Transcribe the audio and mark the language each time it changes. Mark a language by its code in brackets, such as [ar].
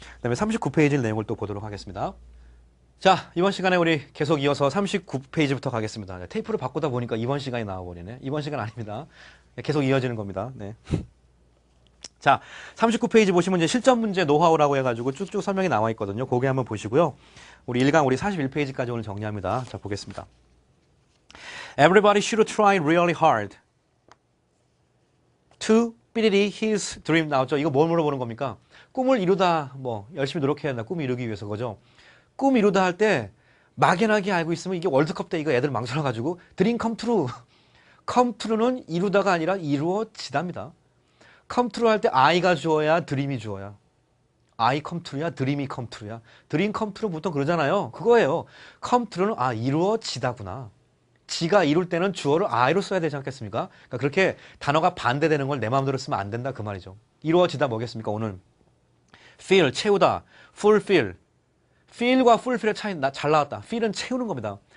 [ko] 그 다음에 39페이지 내용을 또 보도록 하겠습니다. 자, 이번 시간에 우리 계속 이어서 39페이지부터 가겠습니다. 테이프를 바꾸다 보니까 이번 시간이 나와버리네. 이번 시간 아닙니다. 계속 이어지는 겁니다. 네. 자, 39페이지 보시면 이제 실전 문제 노하우라고 해가지고 쭉쭉 설명이 나와 있거든요. 거기 한번 보시고요. 우리 1강 우리 41페이지까지 오늘 정리합니다. 자, 보겠습니다. [en] Everybody should try really hard to 삐리리 his dream [ko] 나왔죠. 이거 뭘 물어보는 겁니까? 꿈을 이루다 뭐 열심히 노력해야 한다. 꿈 이루기 위해서 그죠? 꿈 이루다 할 때 막연하게 알고 있으면 이게 월드컵 때 이거 애들 망설여가지고 드림 컴 트루. 컴 트루는 이루다가 아니라 이루어지답니다. come true 할 때 I가 주어야 드림이 주어야. [en] I come true [ko] 야 드림이 come true야. 드림 come true 보통 그러잖아요. 그거예요. come true는 이루어지다구나. 지가 이룰 때는 주어를 I로 써야 되지 않겠습니까? 그러니까 그렇게 단어가 반대되는 걸 내 마음대로 쓰면 안 된다 그 말이죠. 이루어지다 뭐겠습니까 오늘? fill 채우다. fulfill. fill과 fulfill의 차이 잘 나왔다. fill은 채우는 겁니다.